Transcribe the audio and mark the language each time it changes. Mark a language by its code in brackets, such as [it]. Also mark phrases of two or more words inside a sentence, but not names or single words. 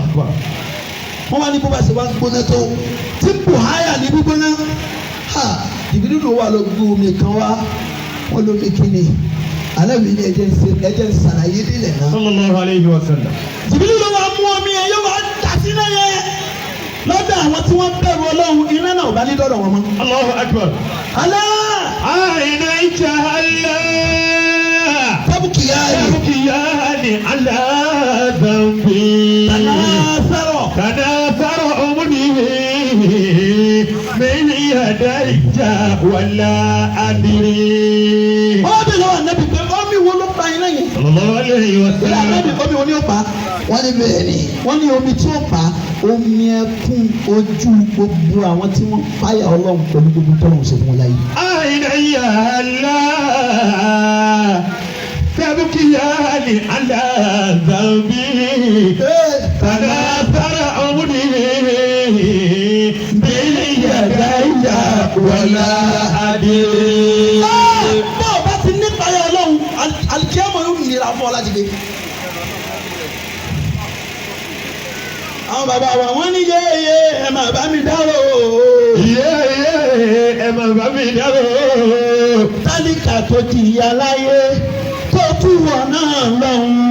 [yo] wọ́n wá ní bó bá ṣe wá gbóná tó tí buhaya ní gbígbóná ìbílú ló wà lọ gbó omi kan wá wọ́n lómi kíni alábi ní ẹjẹ ń sàlàyé nílẹ̀ náà. [ar] صلى الله عليه وسلم. [yo] ìbílú ló wà mú omi ẹ yóò wá dà sí náà yẹ lọ́dọ̀ àwọn tí wọ́n bẹ̀rù ọlọ́run iná náà ò bá ní dọ́dọ̀ wọn mọ́. [ar] الله أكبر. alá عينيّ الله tábùkìyáyé تبكياني على ذنبي. tanásárọ̀ تناثر عمره من يديّ ولا أدري. [yo] wọ́n bẹ̀ lọ́wọ́ ànábì pé omi wo ló pa iná yẹn. [ar] صلى الله عليه و [yo] ìlà ànábì [ar] sallam. [yo] omi wo ni ó pa wọ́n ní bẹ́ẹ̀ ni wọ́n ní omi tí ó pa omi ẹkún ojú gbogbo àwọn tí wọ́n páyà ọlọ́run pẹ̀lú gbogbo tọ́lọ́run ṣe fún wọn láyé. [ar] عينيّ الله تبكياني على ذنبي. تناثر عمره من يديّ ولا أدري. [yo] bó o bá ti ní páyà ọlọ́run alikiyama yóò nira fún ọ láti dé. àwọn bàbá wa wọ́n ní yéye ẹ máa bá mi dárò. Ẹ máa bá mi dárò. tálíkà tó ti yà láyé tó tún wọ̀ náà lọ́hùn.